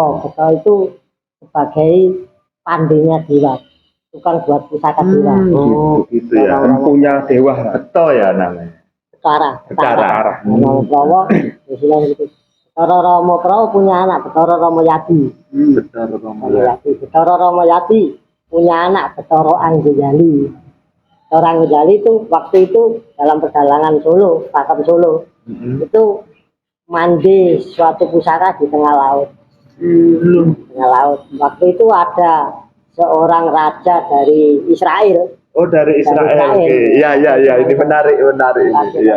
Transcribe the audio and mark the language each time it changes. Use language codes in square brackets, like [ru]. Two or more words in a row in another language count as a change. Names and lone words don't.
[id] Betara itu sebagai pandinya dewa, tukang buat pusaka dewa. Oh, gitu ya. Punya dewa. Beto ya namanya. Betara. Betara. Romo Prawo, istilah gitu. Betara Romo Prawo punya anak Betara Romo Yadi. Betul, Romo Yadi. Betara Romo Yadi punya anak Betara Anggojali. Betara Anggojali itu waktu itu dalam perjalanan Solo, Pakem Solo, itu mandi suatu pusaka di tengah laut. Tengah laut. Waktu itu ada seorang raja dari Israel. Oh, dari Israel. Oke. Iya, ini menarik ini. Iya.